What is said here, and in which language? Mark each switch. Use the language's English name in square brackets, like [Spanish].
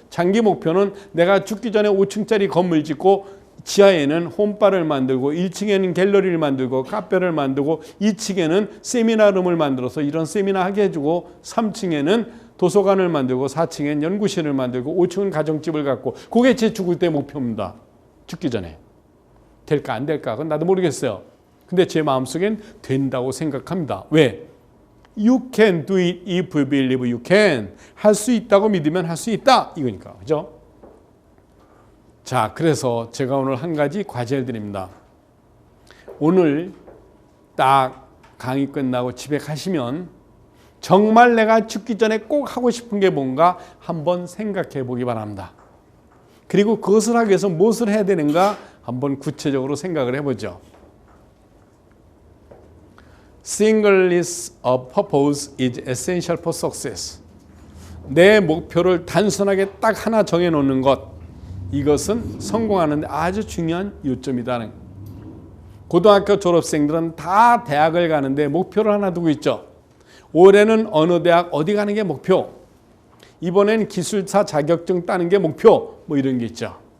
[Korean] 장기 목표는 내가 죽기 전에 5층짜리 건물 짓고 지하에는 홈바를 만들고 1층에는 갤러리를 만들고 카페를 만들고 2층에는 세미나룸을 만들어서 이런 세미나 하게 해주고 3층에는 도서관을 만들고 4층엔 연구실을 만들고 5층은 가정집을 갖고 그게 제 죽을 때 목표입니다. 죽기 전에. 될까 안 될까 그건 나도 모르겠어요. 근데 제 마음속엔 된다고 생각합니다. 왜? [English] You can do it if you believe you can. [Korean] 할 수 있다고 믿으면 할 수 있다. 이거니까. 그죠? 자, 그래서 제가 오늘 한 가지 과제를 드립니다. 오늘 딱 강의 끝나고 집에 가시면 정말 내가 죽기 전에 꼭 하고 싶은 게 뭔가 한번 생각해 보기 바랍니다. 그리고 그것을 하기 위해서 무엇을 해야 되는가 한번 구체적으로 생각을 해보죠. [English] Singleness of purpose is essential for success. [Korean] 내 목표를 단순하게 딱 하나 정해놓는 것, 이것은 성공하는 데 아주 중요한 요점이다. 고등학교 졸업생들은 다 대학을 가는데 목표를 하나 두고 있죠. 올해는 어느 대학 어디 가는 게 목표, 이번엔 기술사 자격증 따는 게 목표, 뭐 이런 게 있죠.